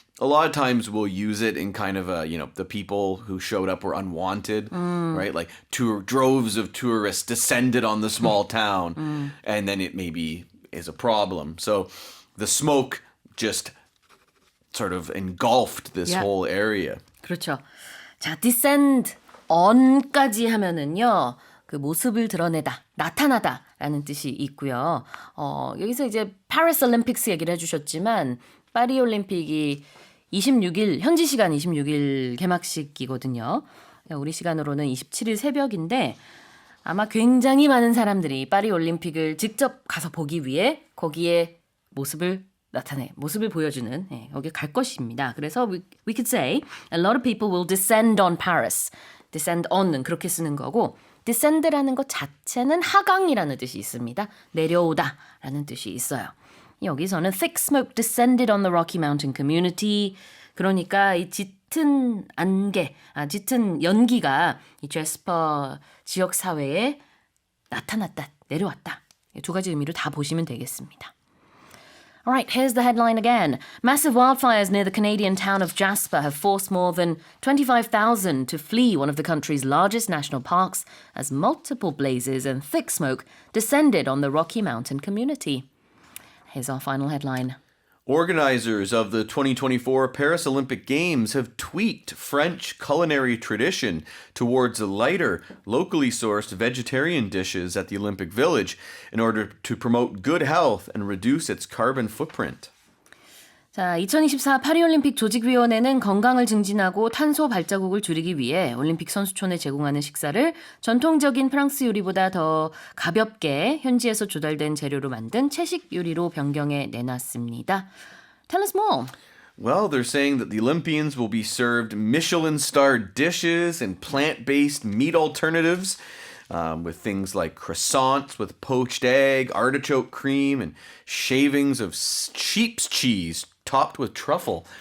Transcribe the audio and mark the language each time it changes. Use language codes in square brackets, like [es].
[en] A lot of times we'll use it in kind of a, the people who showed up were unwanted, right? Like droves of tourists descended on the small town, and then it maybe is a problem. So the smoke just sort of engulfed this Yeah. whole area. [ko] 그렇죠. 자, descend on까지 하면은요. 그 모습을 드러내다, 나타나다라는 뜻이 있고요. 여기서 이제 파리스 올림픽스 얘기를 해주셨지만 파리 올림픽이 26일 현지 시간 26일 개막식이거든요. 우리 시간으로는 27일 새벽인데 아마 굉장히 많은 사람들이 파리 올림픽을 직접 가서 보기 위해 거기에 모습을 보여주는 여기 갈 것입니다. 그래서 [en] we could say a lot of people will descend on Paris. [ko] descend on은 그렇게 쓰는 거고 descend라는 것 자체는 하강이라는 뜻이 있습니다. 내려오다라는 뜻이 있어요. 여기서는 [en] thick smoke descended on the Rocky Mountain community. [ko] 그러니까 이 짙은 짙은 연기가 이 제스퍼 지역 사회에 나타났다, 내려왔다. 두 가지 의미로 다 보시면 되겠습니다. [en] All right, here's the headline again. Massive wildfires near the Canadian town of Jasper have forced more than 25,000 to flee one of the country's largest national parks as multiple blazes and thick smoke descended on the Rocky Mountain community. Here's our final headline. Organisers of the 2024 Paris Olympic Games have tweaked French culinary tradition towards lighter, locally sourced vegetarian dishes at the Olympic Village in order to promote good health and reduce its carbon footprint. [ko] 자, 2024 파리올림픽 조직위원회는 건강을 증진하고 탄소 발자국을 줄이기 위해 올림픽 선수촌에 제공하는 식사를 전통적인 프랑스 요리보다 더 가볍게 현지에서 조달된 재료로 만든 채식 요리로 변경해 내놨습니다. [en] Tell us more. Well, they're saying that the Olympians will be served Michelin-starred dishes and plant-based meat alternatives. with things like croissants with poached egg, artichoke cream, and shavings of sheep's cheese topped with truffle.